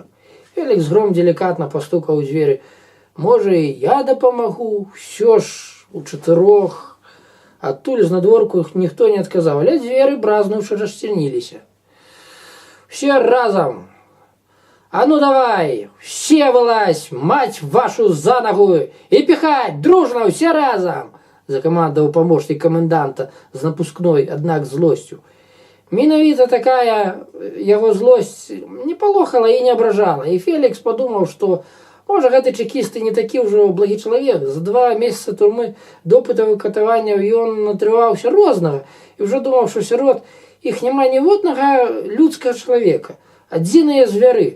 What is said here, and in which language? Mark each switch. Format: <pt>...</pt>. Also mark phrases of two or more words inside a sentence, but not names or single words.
<be>Фелікс Гром делікатна пастукаў у дзверы. «Можа, і я дапамагу? Усё ж у чатырох». Адтуль з надворку ніхто не адказаў, але дзверы, бразнуўшы, расчыніліся. «Все разам! А ну давай!</be> <ru>Все вылазь! Мать вашу за ногу! И пихать! Дружно! Все разом!»</ru> <be>– закамандаваў памочнік каменданта з напускной, аднак злосцю. Менавіта такая яго злосць не палохала і не абражала, і Фелікс падумаў, што, можа, гэты чекіст і не такі ўжо благі чалавек. За 2 месяцы турмы допытаў і катаванняў ён натрываўся рознага і ўжо думаў, што сярод іх няма ніводнага людскага чалавека, адзіныя звяры.</be>